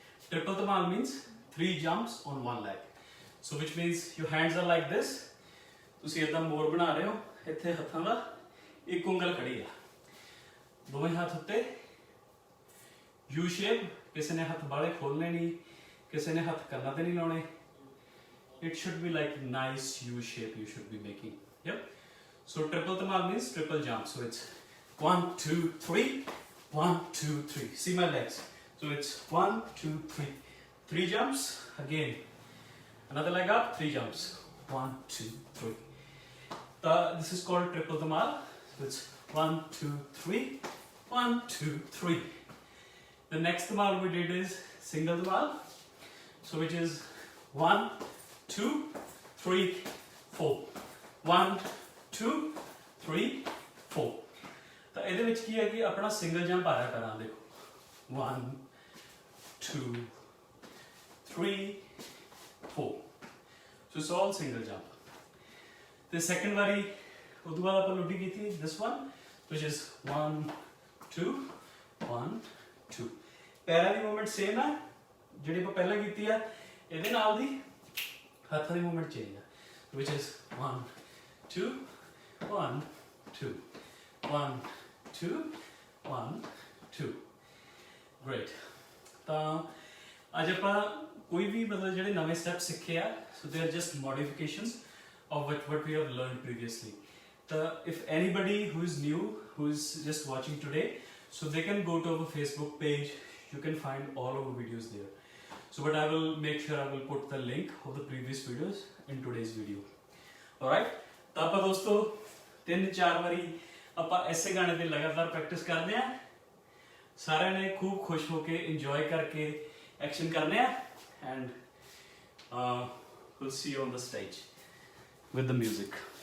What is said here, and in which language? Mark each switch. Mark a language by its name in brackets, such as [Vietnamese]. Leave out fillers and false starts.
[English] Triple dhamal means 3 jumps on 1 leg, so which means your hands are like this। [Punjabi] ਤੁਸੀਂ ਇਦਾਂ ਮੋਰ ਬਣਾ ਰਹੇ ਹੋ, ਇੱਥੇ ਹੱਥਾਂ ਦਾ ਇੱਕ ਉਂਗਲ ਖੜੀ ਆ, ਦੋਵੇਂ ਹੱਥ ਉੱਤੇ ਯੂ ਸ਼ੇਪ। ਕਿਸੇ ਨੇ ਹੱਥ ਬਾਹਲੇ ਖੋਲਣੇ ਨਹੀਂ, ਕਿਸੇ ਨੇ ਹੱਥ ਕੰਨਾਂ ਤੇ ਨਹੀਂ ਲਾਉਣੇ। [English] It should be like nice U shape you should be making। Yep, so triple dhamal means triple jump, so it's 1 2 3 1 2 3। see my legs, so it's 1 2 3 3 jumps again, another leg up, 3 jumps, 1 2 3। this is called triple dhamal, so it's 1 2 3 1 2 3। the next dhamal we did is single dhamal, so which is 1 2 3 4 1 2 3 4। [Punjabi] ਤਾਂ ਇਹਦੇ ਵਿੱਚ ਕੀ ਹੈ ਕਿ ਆਪਣਾ single jump ਆ ਰਿਹਾ ਪੈਰਾਂ, ਦੇਖੋ 1 2 3 4, so it's all single jump। [English] The second ਵਾਰੀ ਉਦੋਂ ਬਾਅਦ ਆਪਾਂ ਲੁੱਡੀ ਕੀਤੀ this one, which is 1 2 1 2। [Punjabi] ਪੈਰਾਂ ਦੀ ਮੂਵਮੈਂਟ ਸੇਮ ਹੈ ਜਿਹੜੀ ਆਪਾਂ ਪਹਿਲਾਂ ਕੀਤੀ ਆ, ਇਹਦੇ ਨਾਲ ਦੀ ਹੱਥਾਂ ਦੀ ਮੂਵਮੈਂਟ ਚੇਂਜ ਹੈ, which is 1 2 1 2 1 2 1 2। [English] great। ਤਾਂ ਅੱਜ ਆਪਾਂ ਕੋਈ ਵੀ ਮਤਲਬ ਜਿਹੜੇ ਨਵੇਂ ਸਟੈਪ ਸਿੱਖੇ ਆ, so they are just modifications of what we have learned previously। if anybody who is new, who is just watching today, so they can go to our Facebook page, you can find all our videos there। So but I will make sure I will put the link of the previous videos in today's video. [Punjabi] Alright, ਤਾਂ ਆਪਾਂ ਦੋਸਤੋ 3-4 ਵਾਰੀ ਆਪਾਂ ਇਸੇ ਗਾਣੇ ਤੇ ਲਗਾਤਾਰ practice ਕਰਦੇ ਆ, ਸਾਰਿਆਂ ਨੇ ਖੂਬ ਖੁਸ਼ ਹੋ ਕੇ ਇੰਜੋਏ ਕਰਕੇ ਐਕਸ਼ਨ ਕਰਨੇ ਆ, and we'll see you on the stage with the music.